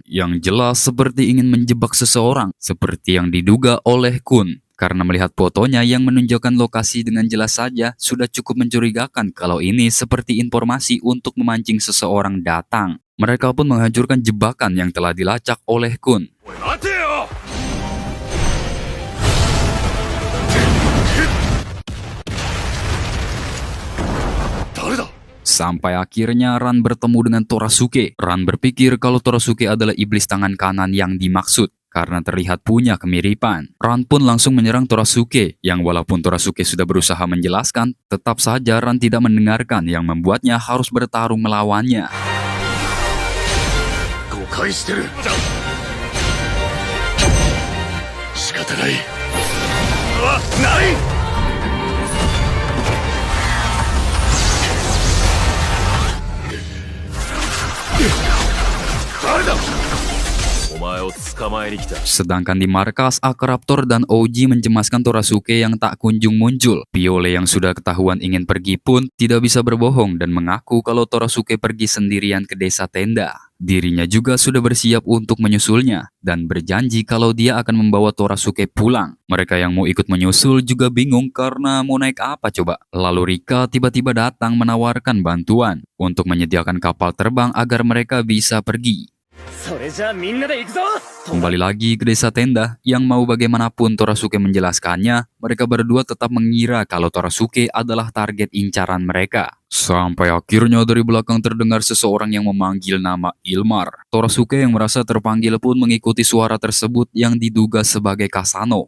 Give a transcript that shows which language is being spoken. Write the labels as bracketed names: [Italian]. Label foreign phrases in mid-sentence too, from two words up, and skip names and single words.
[Indonesian] Yang jelas seperti ingin menjebak seseorang, seperti yang diduga oleh Kun. Karena melihat fotonya yang menunjukkan lokasi dengan jelas saja, sudah cukup mencurigakan kalau ini seperti informasi untuk memancing seseorang datang. Mereka pun menghancurkan jebakan yang telah dilacak oleh Kun. [Japanese] 待てよ。 誰だ。 [Indonesian] Sampai akhirnya Ran bertemu dengan Torasuke. Ran berpikir kalau Torasuke adalah iblis tangan kanan yang dimaksud, karena terlihat punya kemiripan. Ran pun langsung menyerang Torasuke, yang walaupun Torasuke sudah berusaha menjelaskan, tetap saja Ran tidak mendengarkan yang membuatnya harus bertarung melawannya. [Japanese] 誤解してる。仕方ない。ない。 誰だ。お前を捕まえに来た。 [Indonesian] Sedangkan di markas, Akraptor dan Oji mencemaskan Torasuke yang tak kunjung muncul. Piole yang sudah ketahuan ingin pergi pun tidak bisa berbohong dan mengaku kalau Torasuke pergi sendirian ke desa tenda. Dirinya juga sudah bersiap untuk menyusulnya dan berjanji kalau dia akan membawa Torasuke pulang. Mereka yang mau ikut menyusul juga bingung karena mau naik apa coba. Lalu Rika tiba-tiba datang menawarkan bantuan untuk menyediakan kapal terbang agar mereka bisa pergi. [Japanese] それじゃあみんなで行くぞ。 [Indonesian] Kembali lagi ke desa tenda, yang mau bagaimanapun Torasuke menjelaskannya, mereka berdua tetap mengira kalau Torasuke adalah target incaran mereka. Sampai akhirnya dari belakang terdengar seseorang yang memanggil nama Ilmar. Torasuke yang merasa terpanggil pun mengikuti suara tersebut yang diduga sebagai Kasano.